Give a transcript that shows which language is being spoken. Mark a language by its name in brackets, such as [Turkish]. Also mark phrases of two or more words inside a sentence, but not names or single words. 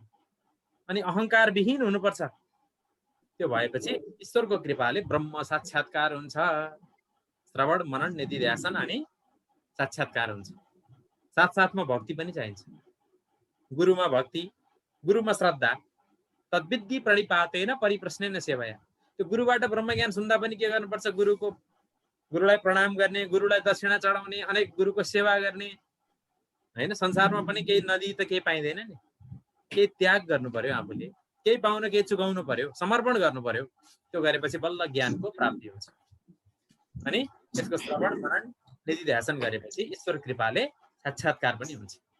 [Nepali] अनि अहङ्कार विहीन हुनुपर्छ। त्यो भएपछि ईश्वरको कृपाले ब्रह्म साक्षात्कार हुन्छ। श्रवण, मनन, निधिध्यासन अनि साक्षात्कार हुन्छ। साथसाथमा भक्ति पनि चाहिन्छ। गुरुमा भक्ति, गुरुमा श्रद्धा, [Sanskrit] तद्विद्धि प्रणिपातेन परिप्रश्नेन सेवया। [Nepali] त्यो गुरुबाट ब्रह्मज्ञान सुन्दा पनि के गर्नुपर्छ? गुरुलाई प्रणाम गर्ने, गुरुलाई दक्षिणा चढाउने, अनेक गुरुको सेवा गर्ने, हैन? संसारमा पनि केही नदी त केही पाइँदैन नि, केही त्याग गर्नु पर्यो, आफूले केही पाउन केही चुकाउनु पर्यो, समर्पण गर्नु पर्यो। त्यो गरेपछि बल्ल ज्ञानको प्राप्ति हुन्छ। अनि त्यसको श्रवण, मनन, निधिध्यासन गरेपछि ईश्वर कृपाले साक्षात्कार पनि हुन्छ।